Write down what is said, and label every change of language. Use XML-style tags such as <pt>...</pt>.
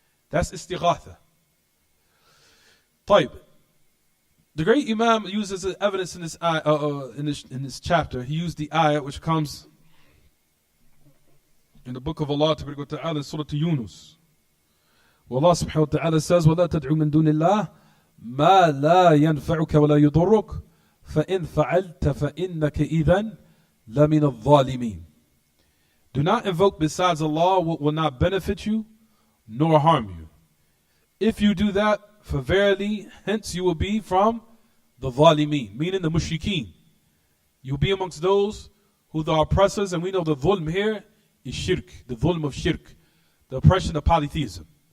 <en>That's istighatha. طيب. The great Imam uses evidence in this in this chapter. He used the ayah which comes in the book of Allah Ta'ala, Surah Yunus. Allah subhanahu wa ta'ala says,</en> <ar>وَلَا تَدْعُ مِن دُونِ اللَّهِ مَا لَا يَنْفَعُكَ وَلَا يُضُرُّكَ فَإِنْ فَعَلْتَ فَإِنَّكَ إِذًا لَمِنَ الظَّالِمِينَ.</ar> <en>Do not invoke besides Allah what will not benefit you nor harm you. If you do that, for verily, hence you will be from the Zalimeen, meaning the Mushrikeen. You'll be amongst those who are oppressors, and we know the dhulm here is shirk, the dhulm of shirk, the oppression of polytheism.</en>